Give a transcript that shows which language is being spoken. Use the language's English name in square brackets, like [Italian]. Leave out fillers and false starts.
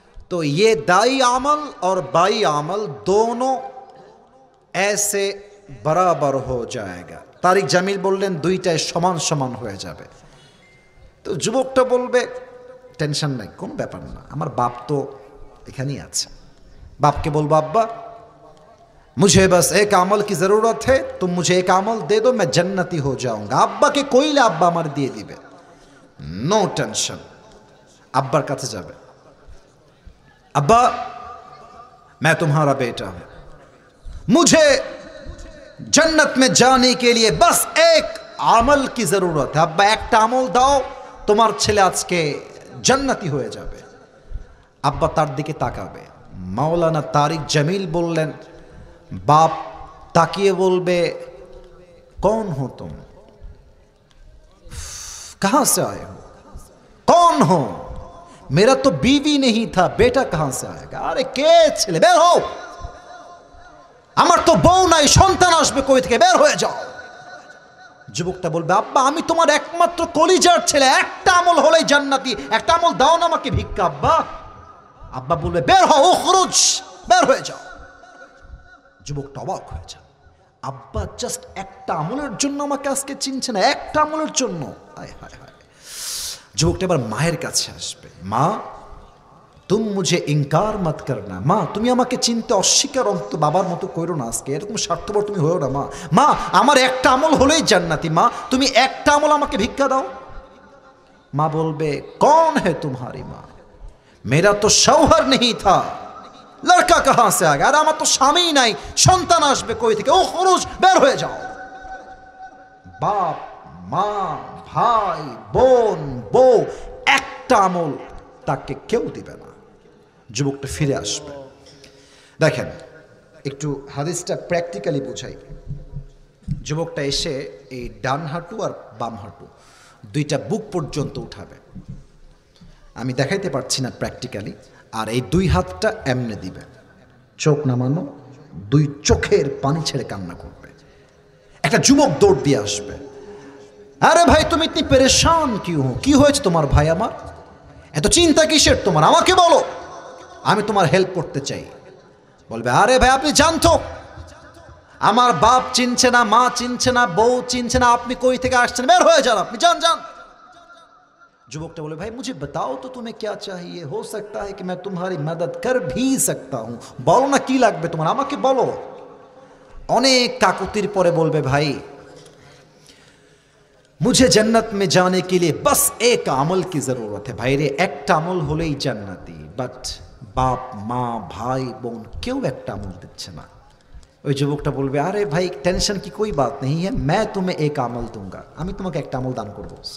[Hindi] তো ये दाई अमल और बाई अमल दोनों ऐसे बराबर हो जाएगा। [Bangla] তারিক জামিল বললেন দুইটাই সমান সমান হয়ে যাবে। তো যুবকটা বলবে টেনশন নাই, কোনো ব্যাপার না, আমার বাপ তো এখানেই আছে। বাপকে বলবো আব্বা [Hindi] मुझे बस एक अमल की ज़रूरत है, तुम मुझे एक अमल दे दो, मैं जन्नती हो जाऊंगा। [Bangla] আব্বাকে কইলে আব্বা আমার দিয়ে দিবে, নো টেনশন। আব্বার কাছে যাবে, [Hindi] अब्बा मैं तुम्हारा बेटा हूं, मुझे जन्नत में जाने के लिए बस एक আমল की जरूरत है। [Bangla] अब्बा একটা আমল দাও, তোমার ছেলে আজকে জান্নাতি হয়ে যাবে। আব্বা তার দিকে তাকাবে। মাওলানা তারিক জামিল বললেন, বাপ তাকিয়ে বলবে [Hindi] कौन हो तुम, कहां से आए हो, कौन हो, मेरा तो बीवी नहीं था, बेटा कहां से आएगा। [Bangla] अरे কে ছেলে, বের হও, আমার তো বউ নাই, সন্তান আসবে কই থেকে, বের হয়ে যাও। যুবকটা বলবে আব্বা আমি তোমার একমাত্র কলিজার ছেলে, একটা আমল হলেই জান্নাতি, একটা আমল দাও না আমাকে ভিক্ষা। আব্বা আব্বা বলবে বের হও, উখরুজ, বের হয়ে যাও। যুবকটা অবাক হয়ে যায়, আব্বা জাস্ট একটা আমলের জন্য আমাকে আজকে চিনছে না, একটা আমলের জন্য। হায় হায় হায়। যুবকটা এবার মায়ের কাছে আসবে, মা [Hindi] তুম মুঝে ইনকার মত করনা, [Bangla] মা তুমি আমাকে চিনতে অস্বীকার অন্ত বাবার মতো করো না, আজকে এরকম স্বার্থপর তুমি হয়েও না। মা মা আমার একটা আমল হলেই জান্নাতি, মা তুমি একটা আমল আমাকে ভিক্ষা দাও। মা বলবে [Hindi] कौन है तुम्हारी माँ, मेरा तो शौहर नहीं था, लड़का कहां से आ गया। [Bangla] আর আমার তো স্বামী নাই, সন্তান আসবে কই থেকে, ও খরচ, বের হয়ে যাও। বাপ মা ভাই বোন বউ একটা আমল তাকে কেউ দিবে না। যুবকটা ফিরে আসবে। দেখেন একটু হাদিসটা প্র্যাকটিক্যালি বোঝাই। যুবকটা এসে এই ডান হাঁটু আর বাম হাঁটু দুইটা বুক পর্যন্ত উঠাবে, আমি দেখাইতে পারছি না প্র্যাকটিক্যালি। আর এই দুই হাতটা এমনে দিবে, চোখ নামানো, দুই চোখের পানি ছেড়ে কান্না করবে। একটা যুবক দৌড় দিয়ে আসবে, আরে ভাই [Hindi] তুমি ইতনি পেরেশান কিউ হো, [Bangla] কি হয়েছে তোমার ভাই আমার, এত চিন্তা কিসের তোমার, আমাকে বলো, আমি তোমার হেল্প করতে চাই। বলবে আরে ভাই আপনি জানতো আমার বাপ চিনছে না, মা চিনছে না, বউ চিনছে না, আপনি কই থেকে আসছেন, বের হয়ে যান, আপনি যান যান। যুবকটা বলে ভাই [Hindi] মুझे बताओ तो तुम्हें क्या चाहिए, हो सकता है कि मैं तुम्हारी मदद कर भी सकता हूं, [Bangla] বলো না কি লাগবে তোমার, আমাকে বলো। অনেক কাকুতির পরে বলবে ভাই [Hindi] मुझे जन्नत में जाने के लिए बस एक अमल की जरूरत है, भाई रे [Bangla] একটা আমল হলেই জান্নাতি, বাট বাপ মা ভাই বোন কেউ একটা আমল দিচ্ছে না। ওই যুবকটা বলবে আরে ভাই টেনশন [Hindi] की कोई बात नहीं है, मैं तुम्हें एक अमल दूंगा, [Bangla] আমি তোমাকে একটা আমল দান করব।